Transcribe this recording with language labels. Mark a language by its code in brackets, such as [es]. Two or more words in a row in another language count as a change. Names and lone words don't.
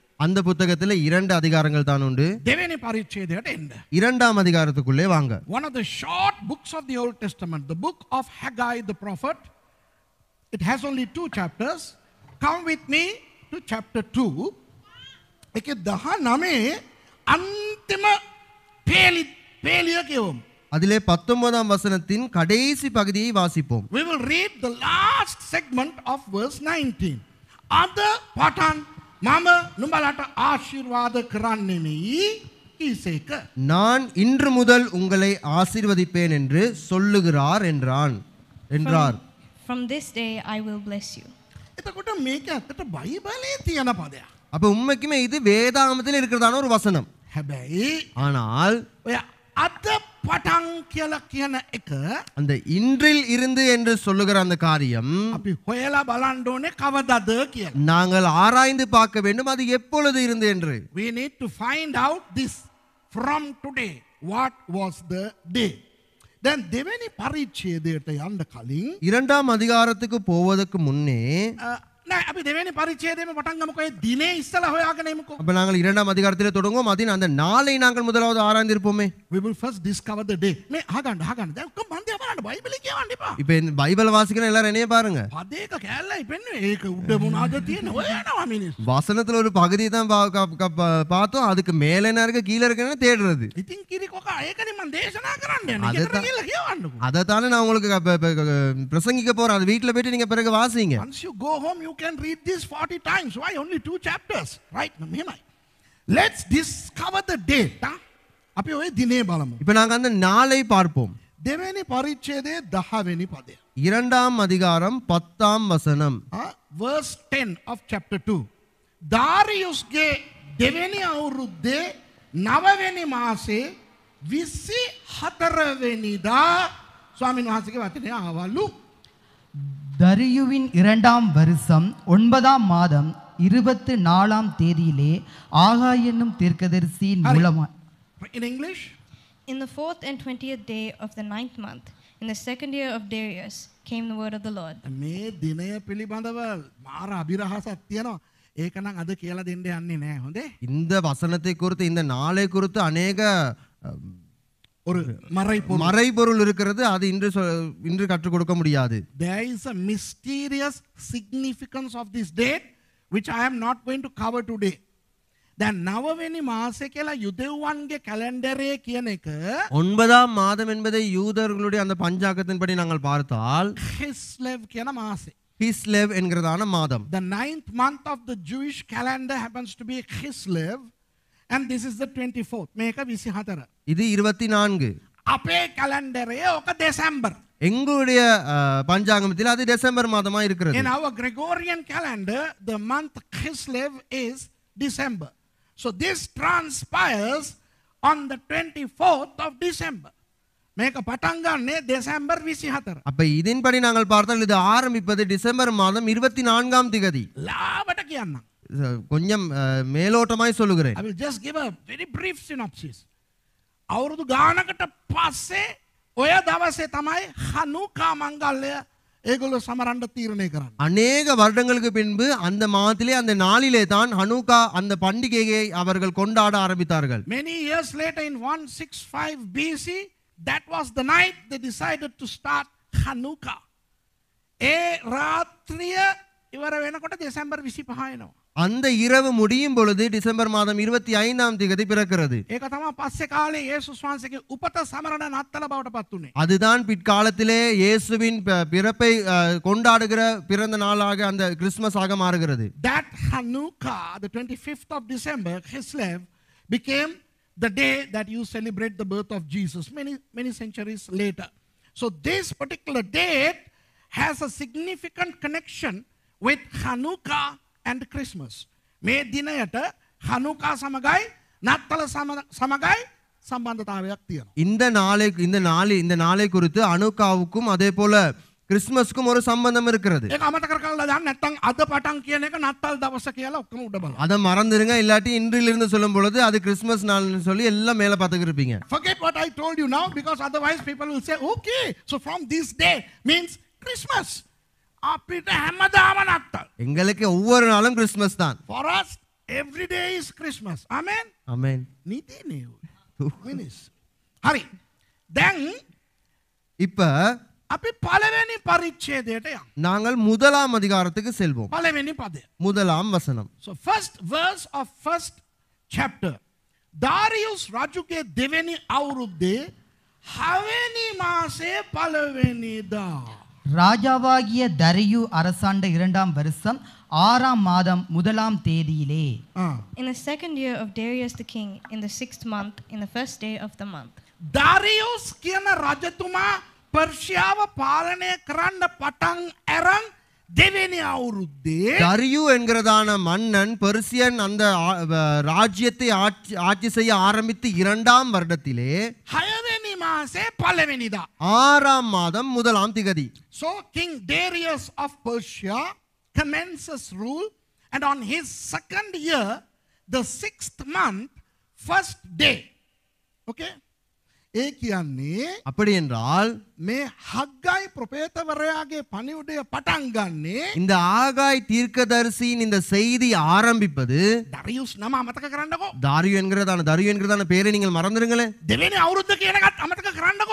[ta] அந்த புத்தகத்துல 2 அதிகாரங்கள் தான் உண்டு. [si] දෙවෙනි පරිච්ඡේදයට එන්න. [ta] 2ஆம் அதிகாரத்துக்குள்ளே வாங்க. [en] One of the short books of the Old Testament, the book of Haggai the prophet. It has only 2 chapters. Come with me to chapter 2. [si] එකේ 19 අන්තිම පේලිය කියවමු. [ta] அதிலே 19ஆம் வசனத்தின் கடைசி பகுதியை வாசிப்போம். [en] We will read the last segment of verse 19. [si] අද පටන් මම නුඹලට ආශිර්වාද කරන්නෙමි කීසේක. [ta] நான் இன்று முதல் உங்களை ஆசீர்வதிப்பேன் என்று சொல்லுகிறார் என்றார். [en] From this day I will bless you. [si] එතකොට මේක ඇත්තට බයිබලයේ තියෙන පදයක්. [ta] அப்ப உண்மைக்குமே இது வேதாகமத்தில் இருக்கிறதான ஒரு வசனம். [si] හැබැයි [ta] ஆனால் [si] ඔය අද පටන් කියලා කියන එක [ta] அந்த இன்றில் இருந்து என்று சொல்லுகிற அந்த காரியம் [si] අපි හොයලා බලන්න ඕනේ කවදද කියලා. [ta] நாங்கள் ஆராய்ந்து பார்க்க வேண்டும் அது எப்பொழுது இருந்து என்று. [en] We need to find out this from today. What was the day? Then [si] දෙවෙනි පරිච්ඡේදයට යන්න කලින් [ta] 2ஆம் அதிகாரத்துக்கு போவதற்கு முன்னே [si] නෑ අපි දෙවෙනි පරිච්ඡේදයෙන් පටන් ගමුකෝ. ඒ දිනේ ඉස්සලා හොයාගෙන එමුකෝ. [ta] அப்ப நாங்கள் 2ஆம் அதிகாரத்திலே தொடங்குவோம். அதின் அந்த நாளை நாங்கள் முதலாவது ஆராய்ந்திருப்போமே. [en] We will first discover the day. [si] මේ අහගන්න. දැන් කොහොම මන්ද බලන්න බයිබලේ කියවන්න එපා. [ta] இப்ப இந்த பைபிள் வாசிக்கிற எல்லாரும் என்னைய பாருங்க. [si] පදේක කැලලයි පෙන්නුවේ. ඒක උඩ මොනවද තියෙන්නේ? හොයනවා මිනිස්සු. [ta] வசனத்துல ஒரு பகுதியை தான் பார்த்தோம். அதுக்கு மேல என்ன இருக்கு கீழ இருக்குன்னு தேடுறது. [si] ඉතින් කිරි කොකා ඒකනේ මම දේශනා කරන්න යන්නේ. ගෙදර ගිහලා කියවන්නකෝ. [ta] அதைத்தானே நான் உங்களுக்கு பிரசங்கிக்க போறேன். அது வீட்டுல போயிட்டு நீங்க பிறகு வாசிங்க. [en] Once you go home you can read this 40 times. Why only 2 chapters? Right? Let's discover the date. [si] අපි ඔය දිනේ බලමු. [ta] இப்ப நாங்க அந்த நாளை பார்ப்போம். [si] දෙවෙනි පරිච්ඡේදයේ 10 වෙනි පදය. [ta] 2ஆம் அதிகாரம் 10ஆம் வசனம். [en] Verse 10 of chapter 2. [si] දාරියුස්ගේ දෙවෙනි අවුරුද්දේ 9 වෙනි මාසේ 24 වෙනිදා ස්වාමීන් වහන්සේගේ වචනේ ආවලු. [ta] தரியுவின் 2ஆம் வருஷம் 9ஆம் மாதம் 24ஆம் தேதியிலே ஆகாய் என்னும் தீர்க்கதரிசியின் மூலமாய். [en] In English? In the 4th and 20th day of the 9th month, in the 2nd year of Darius, came the word of the Lord. [si] මේ දිනය පිළිබඳව මාර අභිරහසක් තියෙනවා. ඒක නම් අද කියලා දෙන්න යන්නේ නැහැ. හොඳේ? [ta] இந்த வசனத்தை குறித்து இந்த நாளை குறித்து अनेक ஒரு மறைபொருள் இருக்கிறது. அது இன்று கற்றுக் கொடுக்க முடியாது. [en] There is a mysterious significance of this date which I am not going to cover today. [si] දැන් 9 වෙනි මාසෙ කියලා යුදෙව්වන්ගේ කැලෙන්ඩරේ කියන එක [ta] 9ஆம் மாதம் என்பதை யூதர்களுடைய அந்த பஞ்சாங்கத்தின்படி நாங்கள் பார்த்தால் [si] Kislev කියන මාසෙ. [ta] Kislev என்கிறதான மாதம். [en] The 9th month of the Jewish calendar happens to be Kislev and this is the 24th. [si] මේක 24. [ta] இது 24. [si] අපේ කැලෙන්ඩරේ ඔක දෙසැම්බර්. [ta] எங்களுடைய பஞ்சாங்கத்தில் அது டிசம்பர் மாதமா இருக்கிறது. [en] In our Gregorian calendar the month Kislev is December. So this transpires on the 24th of December. [si] මේක පටන් ගන්නේ දෙසැම්බර් 24. [ta] அப்ப இதன்படி நாங்கள் பார்த்தால் இது ஆரம்பிப்பது டிசம்பர் மாதம் 24ஆம் திகதி. [si] ලාවට කියන්නම්. [ta] கொஞ்சம் மேலோட்டமாய் சொல்லுகிறேன். [en] I will just give a very brief synopsis. [si] අවුරුදු ගානකට පස්සේ ඔය දවසේ තමයි හනුකා මංගල්‍ය ඒගොල්ලෝ සමරන්න තීරණය කරන්නේ. [ta] அநேக வருடங்களுக்கு பின்பு அந்த மாதத்திலே அந்த நாளிலே தான் ஹனுக்கா அந்த பண்டிகையை அவர்கள் கொண்டாட ஆரம்பித்தார்கள். [en] Many years later in 165 BC that was the night they decided to start Hanukkah. [si] ඒ රාත්‍රිය ඉවර වෙනකොට දෙසැම්බර් 25 වෙනවා. [ta] அந்த இரவு முடியும் பொழுது டிசம்பர் மாதம் 25ஆம் தேதி பிறக்கிறது. [si] ඒක තමයි පස්සේ කාලේ යේසුස් වහන්සේගේ උපත සමරන නත්තල බවට පත් වුනේ. [ta] அதுதான் பிற்காலத்திலே இயேசுவின் பிறப்பை கொண்டாடுகிற பிறந்த நாளாக அந்த கிறிஸ்மஸ் ஆக மாறுகிறது. [en] That Hanukkah, the 25th of December, Kislev, became the day that you celebrate the birth of Jesus many centuries later. So this particular date has a significant connection with Hanukkah and Christmas. [si] මේ දිනයට Hanukkah සමගයි නත්තල සමගයි සම්බන්ධතාවයක් තියෙනවා. [ta] இந்த நாளை குறித்து அனுக்காவுக்கும் அதே போல கிறிஸ்மஸ்க்கும் ஒரு சம்பந்தம் இருக்கிறது. [si] ඒක අමතක කරලා දාන්න නැත්නම් අද පටන් කියන එක නත්තල් දවස කියලා ඔක්කොම උඩ බලන්න. [ta] அதை மறந்துடுங்க, இல்லாட்டி இன்றிலிருந்து சொல்லும் பொழுது அது கிறிஸ்மஸ் நாள்னு சொல்லி எல்லாம் மேல பார்த்துக்கிட்டு இருப்பீங்க. [en] Forget what I told you now, because otherwise people will say, okay, so from this day means Christmas. [si] අපිට හැමදාම නත්තල්. [ta] எங்களுக்கு ஒவ்வொரு நாளும் கிறிஸ்மஸ் தான். [en] For us, every day is Christmas. Amen. [ta] ஆமென். [si] නීතිනේ මිනිස්. හරි. දැන් [ta] இப்ப [si] අපි පළවෙනි පරිච්ඡේදයට යමු. [ta] நாங்கள் முதலாம் அதிகாரத்துக்கு செல்வோம். [si] පළවෙනි පදය. [ta] முதலாம் வசனம். [en] So first verse of first chapter. [si] Darius රජුගේ දෙවෙනි අවුරුද්දේ 6 වෙනි මාසේ පළවෙනිදා. [ta] ராஜாவாகிய தரியு அரசாண்ட 2ஆம் வருஷம் 6ஆம் மாதம் 1ஆம் தேதியிலே. [en] In the second year of Darius the king, in the 6th month, in the first day of the month. [si] Darius කියන රජතුමා පර්ෂියාව පාලනය කරන්න පටන් අරන් දෙවෙනි අවුරුද්දේ [ta] தரியு என்கிறதான மன்னன் பெர்சியன் அந்த ராஜ்யத்தை ஆட்சி செய்ய ஆரம்பித்து 2ஆம் வருடத்திலே [si] 6 වෙනි මාසේ පළවෙනිදා. [ta] 6ஆம் மாதம் 1ஆம் திகதி. [en] So King Darius of Persia commences rule, and on his second year, the 6th month, first day. [si] Okay? ඒ කියන්නේ [ta] அப்படி என்றால் [si] මේ හග්ගයි ප්‍රොපේතවරයාගේ පණිවුඩය පටන් ගන්නේ [ta] இந்த ஆகாய் தீர்க்கதரிசியின் இந்த செய்தி ஆரம்பிப்பது [si] දරියුස් නම අමතක කරන්නකෝ. [ta] தாரியு என்கிறதான பேரை நீங்கள் மறந்துடுங்களே. [si] දෙවෙනි අවුරුද්ද කියන එකත් අමතක කරන්නකෝ.